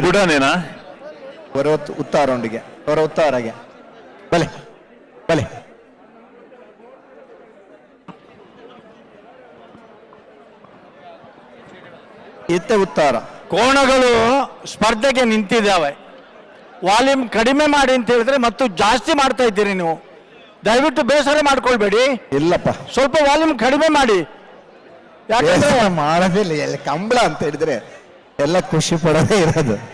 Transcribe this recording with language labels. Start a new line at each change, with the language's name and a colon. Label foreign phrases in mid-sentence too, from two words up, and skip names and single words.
Kannada: ಕೂಡ
Tulu: ಹೊರ ಉತ್ತಾರೊಂಡಿಗೆ ಹೊರ ಉತ್ತಾರಗೆ ಬಲೆ ಬಲೆ ಇತ್ತ ಉತ್ತಾರ
Kannada: ಕೋಣಗಳು ಸ್ಪರ್ಧೆಗೆ ನಿಂತಿದ್ದಾವೆ. ವಾಲ್ಯೂಮ್ ಕಡಿಮೆ ಮಾಡಿ ಅಂತ ಹೇಳಿದ್ರೆ ಮತ್ತು ಜಾಸ್ತಿ ಮಾಡ್ತಾ ಇದ್ದೀರಿ ನೀವು. ದಯವಿಟ್ಟು ಬೇಸರ ಮಾಡ್ಕೊಳ್ಬೇಡಿ. ಇಲ್ಲಪ್ಪ ಸ್ವಲ್ಪ ವಾಲ್ಯೂಮ್ ಕಡಿಮೆ ಮಾಡಿ. ಯಾಕಂದ್ರೆ ಮಾಡೋದಿಲ್ಲ ಎಲ್ಲ ಕಂಬಳ ಅಂತ ಹೇಳಿದ್ರೆ ಎಲ್ಲ ಖುಷಿ ಪಡೋದೇ ಇರೋದು.